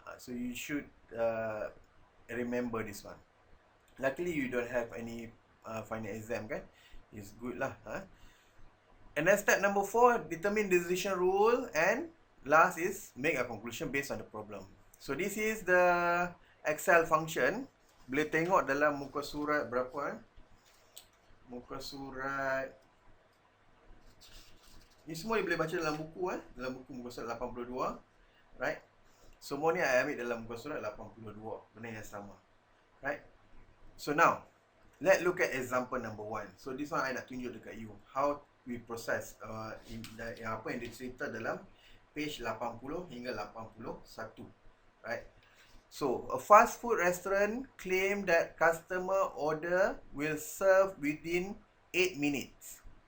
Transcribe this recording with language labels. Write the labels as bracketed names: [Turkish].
[English] So you should remember this one. Luckily you don't have any final exam kan. It's good lah. And then step number 4, determine decision rule, and last is make a conclusion based on the problem. So this is the Excel function. [Malay] Boleh tengok dalam muka surat berapa? Muka surat ni semua boleh baca dalam buku dalam buku muka surat 82, right? Semua ni I ambil dalam muka surat 82, benda yang sama, right? [English] So now let's look at example number 1. So this one I [Malay] nak tunjuk dekat [English] you how we process [Malay] apa yang dicerita dalam [English] page 80 hingga 81, right? So a fast food restaurant claim that customer order will serve within 8 minutes.